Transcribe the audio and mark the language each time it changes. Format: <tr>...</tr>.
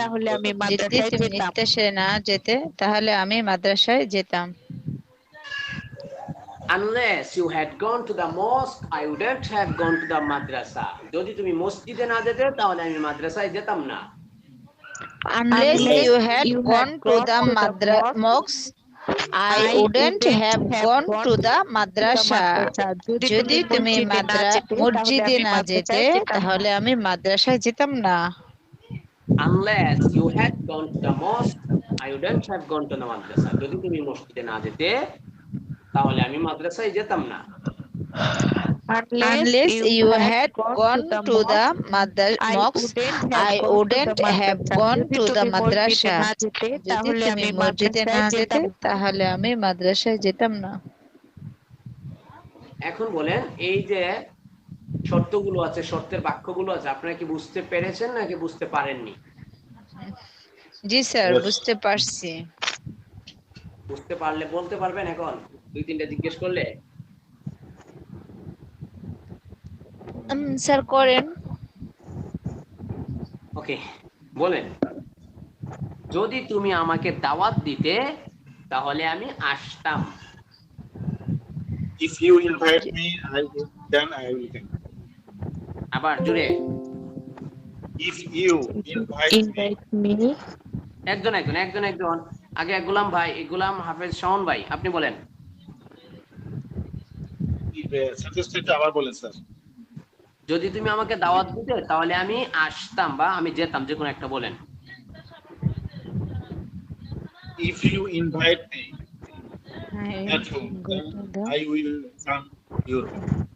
<bn>যদি তুমি নৃত্যাসরে না যেতে তাহলে আমি মাদ্রাসায় যেতাম।</bn> <en>Unless you had gone to the mosque, I wouldn't have gone to the madrasa.</en> <bn>যদি তুমি মসজিদে না যেতে তাহলে আমি মাদ্রাসায় যেতাম না।</bn> <en>Unless you had gone to the mosque, I wouldn't have gone to the madrasa.</en> <bn>যদি তুমি মসজিদে না যেতে তাহলে আমি মাদ্রাসায় যেতাম না।</bn> <en>Unless you had gone to the mosque, I wouldn't have gone to the madrasa.</en> <bn>যদি তুমি মসজিদে না যেতে তাহলে আমি মাদ্রাসায় যেতাম না।</bn> <en>Unless you had gone to the mosque, I wouldn't have gone to the madrasa.</en> <bn>যদি তুমি মসজিদে না যেতে তাহলে আমি মাদ্রাসায় যেতাম না। এখন বলেন এই যে শর্তগুলো আছে, শর্তের বাক্যগুলো আছে, আপনারা কি বুঝতে পেরেছেন নাকি বুঝতে পারেননি? জি স্যার, বুঝতে পারছি। বুঝতে পারলে বলতে পারবেন এখন দুই তিনটা জিজ্ঞেস করলে? স্যার করেন। ওকে, বলেন। যদি তুমি আমাকে দাওয়াত দিতে তাহলে আমি আসতাম।</bn> <en>If you invite me, then I will come.</en> <bn>আবার জোরে।</bn> <en>If you invite me.</en> <bn>একজন আগে গোলাম ভাই, গোলাম হাফেজ শাওন ভাই, আপনি বলেন। সেন্টেন্সটা আবার বলেন স্যার। যদি তুমি আমাকে দাওয়াত দিতে তাহলে আমি আসতাম বা আমি যেতাম, যে কোনো একটা বলেন।</bn> <en>If you invite me at home, I will come your home.</en>